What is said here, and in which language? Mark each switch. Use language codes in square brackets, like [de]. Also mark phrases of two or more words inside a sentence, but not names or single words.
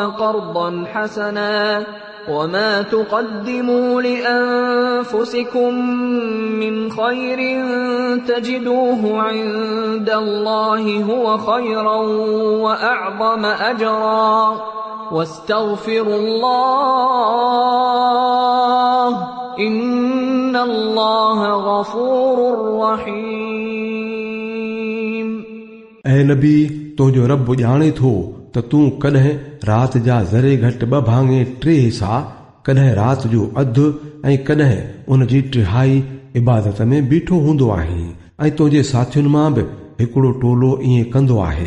[ar] قرضا حسنا وما تقدموا لأنفسكم من خير تجدوه عند الله هو خيرا وأعظم أجرا واستغفروا الله إن الله غفور رحيم [sd] ऐं नबी तुंहिंजो रब ॼाणे थो त तूं कॾहिं राति जा ज़रे घटि 2 भाङे 3 हिसा कॾहिं राति जो अधु ऐं कॾहिं उन जी 1/3 इबादत में बीठो हूंदो आहे ऐं तुंहिंजे साथियुनि मां बि हिकिड़ो टोलो ईअं कंदो आहे।